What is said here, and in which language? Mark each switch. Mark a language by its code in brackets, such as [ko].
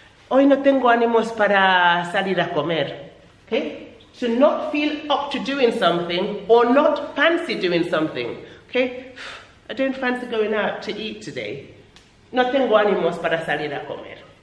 [es] Hoy no tengo ánimos para salir a comer. [en] Okay? To not feel up to doing something or not fancy doing something. Okay? I don't fancy going out to eat today. [es] No tengo ánimos para salir a comer.